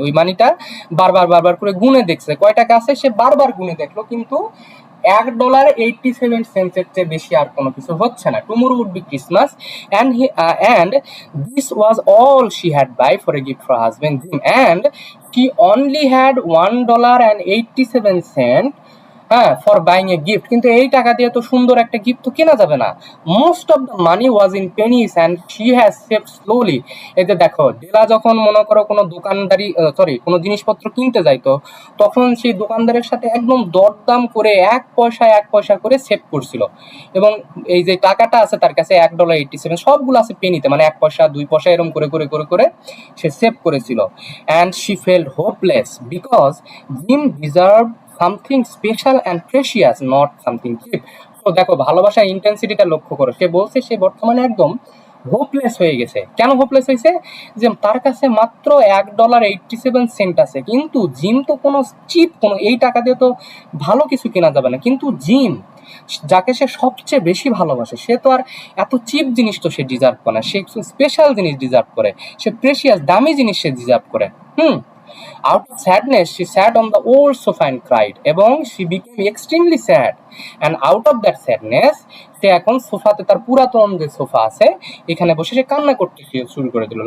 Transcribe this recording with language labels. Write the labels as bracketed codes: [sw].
[bn] ওই মানিটা বারবার বারবার করে গুনে দেখছে, কয় টাকা আছে সে বারবার গুনে দেখলো, কিন্তু $1.87 চেয়ে বেশি আর কোনো কিছু হচ্ছে না। [en] Tomorrow would be Christmas and this was all she had buy for a gift for her husband Jim, and she only had $1.87, হ্যাঁ, for buying a gift. [bn] কিন্তু এই টাকা দিয়ে তো সুন্দর একটা গিফট তো কেনা যাবে না। [en] Most of the money was in pennies and she has saved slowly. [bn] এই যে দেখো ডেলা যখন মনে করো কোনো দোকানদারি কোনো জিনিসপত্র কিনতে যাইতো, তখন সেই দোকানদারের সাথে একদম দরদাম করে এক পয়সা এক পয়সা করে সেভ করছিল। এবং এই যে টাকাটা আছে তার কাছে $1.87, সবগুলো আছে পেনিতে, মানে 1 পয়সা 2 পয়সা এরকম করে করে করে করে সে সেভ করেছিল। [en] And she felt hopeless because Jim deserve something special and precious, not something cheap. [bn] তো দেখো ভালোবাসার ইন্টেন্সিটিটা লক্ষ্য করো, সে বলছে সে বর্তমানে একদম হোপলেস হয়ে গেছে। কেন হোপলেস হয়েছে? যে তার কাছে মাত্র $1.87 আছে, কিন্তু জিম তো কোনো চিপ, কোনো এই টাকা দিয়ে তো ভালো কিছু কেনা যাবে না, কিন্তু জিম যাকে সে সবচেয়ে বেশি ভালোবাসে, সে তো আর এত চিপ জিনিস তো সে ডিজার্ভ করে না, সে স্পেশাল জিনিস ডিজার্ভ করে, সে প্রেশিয়াস দামি জিনিস সে ডিজার্ভ করে। [en] Hmm Out of sadness, she sat on the old sofa and cried. এবং she became extremely sad. And out of that sadness, [bn] সে এখন সোফাতে, তার পুরাতন যে সোফা আছে এখানে বসে সে কান্না করতে শুরু করে দিল।